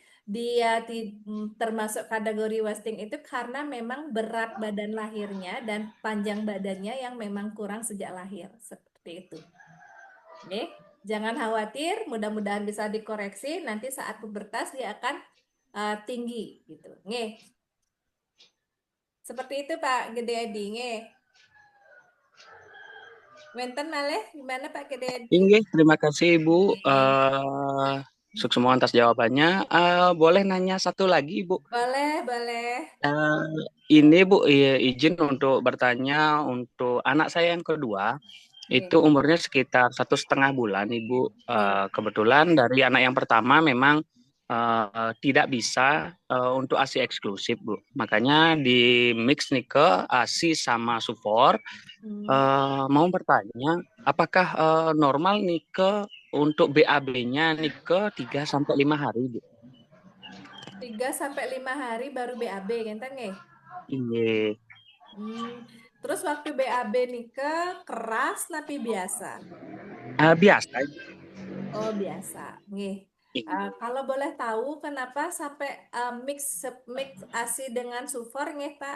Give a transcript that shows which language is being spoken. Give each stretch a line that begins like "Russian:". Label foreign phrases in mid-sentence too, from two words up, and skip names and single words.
Indonesian: dia termasuk kategori wasting itu karena memang berat badan lahirnya dan panjang badannya yang memang kurang sejak lahir. Seperti itu. Oke, jangan khawatir, mudah-mudahan bisa dikoreksi. Nanti saat pubertas dia akan tinggi gitu. Nge. Seperti itu Pak Gede Edi. Nge.
Balinese: Wenten malih gimana Pak Gede Edi?
Indonesian: Inggih, terima kasih Ibu. Oke. Semua atas jawabannya. Boleh nanya satu lagi Ibu? Boleh, boleh. Ini Bu, izin untuk bertanya untuk anak saya yang kedua. Oke. Itu umurnya sekitar 1,5 bulan, Ibu. Kebetulan dari anak yang pertama memang tidak bisa untuk ASI eksklusif, Bu. Makanya di mix nih ke ASI sama Sufor. Mau bertanya, apakah normal nih ke untuk BAB-nya nih ke 3 sampai 5 hari, Bu? 3 sampai 5 hari baru BAB,
Balinese: ngenten nggih?
Indonesian: Iya. Terus waktu BAB nika keras tapi biasa. Biasa. Oh, biasa. Nggih. Kalau boleh tahu kenapa sampai mix ASI dengan Sufor nggih, Pak?